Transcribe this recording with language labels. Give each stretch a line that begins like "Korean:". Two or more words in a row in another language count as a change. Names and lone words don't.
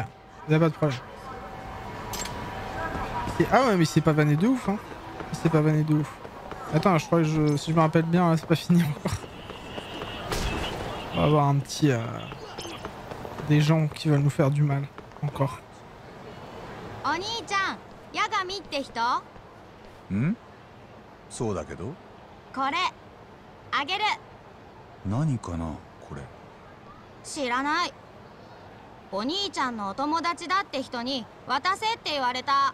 French: Y'a pas de problème. Ah ouais, mais c'est pas vanné de ouf, hein. C'est pas vanné de ouf. Attends, je crois que si je me rappelle bien, c'est pas fini encore. On va avoir un petit... des gens qui veulent nous faire du mal. Encore.
Japanese: Oni-chan, Yagamiって人? ん? そうだけど。これあげる。何かなこれ。知らない。お兄ちゃんのお友達だって人に渡せって言われた。